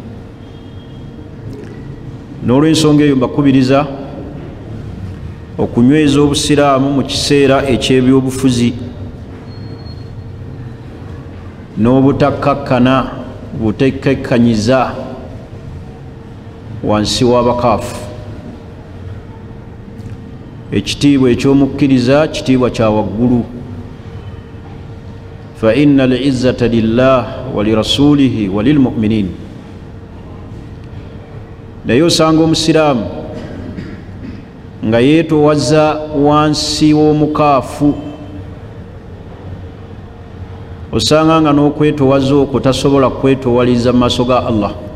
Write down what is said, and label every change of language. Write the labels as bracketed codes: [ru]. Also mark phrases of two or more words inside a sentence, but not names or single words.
[lg] N'olw'ensonga eyo mbakubiriza okunyweza obusiraamu mu kiseera eky'ebyobufuzi n'obutakkakkana butekkekkanyiza wansi w'abakaafu. Ekitiibwa eky'omukkiriza kitiibwa kya waggulu. [ar] فإن العزة لله ولرسوله وللمؤمنين. [lg] Naye osanga omusiraamu nga yeetowaza wansi w'omukaafu, osanga nga n'okwetowaza okwo tasobola kwetowaliza mu maaso ga Allah.